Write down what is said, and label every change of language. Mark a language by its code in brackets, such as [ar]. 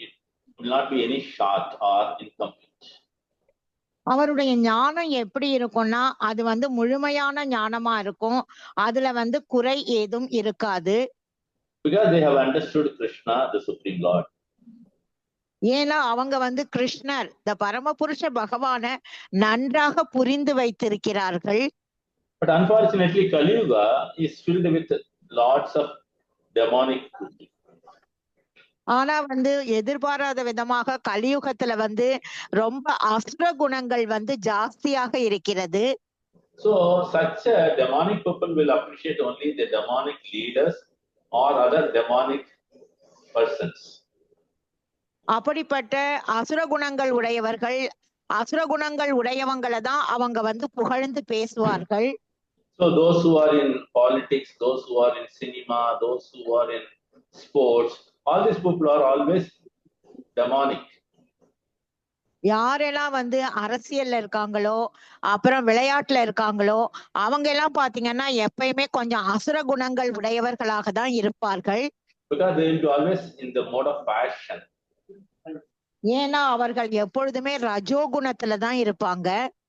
[en] It will not be any short or incomplete. [ta] அவருடைய ஞானம் எப்படி இருக்கும்னா அது வந்து முழுமையான ஞானமா இருக்கும், அதுல வந்து குறை ஏதும் இருக்காது. [en] Because they have understood Krishna, the Supreme Lord. [ta] ஏன்னா அவங்க வந்து கிருஷ்ணர், இந்த பரமபுருஷ பகவான நன்றாக புரிந்து வைத்திருக்கிறார்கள். [en] But unfortunately, Kali Yuga is filled with lots of demonic people. [ta] ஆனா வந்து எதிர்பாராத விதமாக கலியுகத்துல வந்து ரொம்ப அசுர குணங்கள் வந்து ஜாஸ்தியாக இருக்கிறது. [en] So such a demonic people will appreciate only the demonic leaders or other demonic persons. [ta] அப்படிப்பட்ட அசுர குணங்கள் உடையவர்கள், அசுர குணங்கள் உடையவங்களை தான் அவங்க வந்து புகழ்ந்து பேசுவார்கள். [en] So those who are in politics, those who are in cinema, those who are in sports, all these people are always demonic. [ta] யாரெல்லாம் வந்து அரசியல்ல இருக்காங்களோ, அப்புறம் விளையாட்டுல இருக்காங்களோ, அவங்க எல்லாம் பாத்தீங்கன்னா எப்பயுமே கொஞ்சம் அசுர குணங்கள் உடையவர்களாக தான் இருப்பார்கள். [en] Because they will be always in the mode of passion. [ta] ஏன்னா அவர்கள் எப்பொழுதுமே ரஜோகுணத்துல தான் இருப்பாங்க.